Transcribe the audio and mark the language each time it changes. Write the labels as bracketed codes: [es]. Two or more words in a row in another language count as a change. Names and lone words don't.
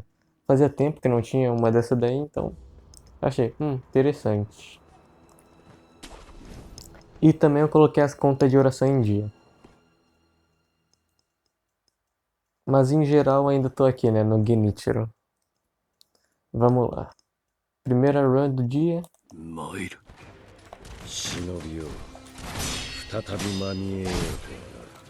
[pt] Fazia tempo que não tinha uma dessa daí, então achei, interessante. E também eu coloquei as contas de oração em dia. Mas em geral ainda tô aqui, né, no Genichiro. Vamos lá. Primeira run do dia. [ja] 参る忍びよ再び間に合えようとはな。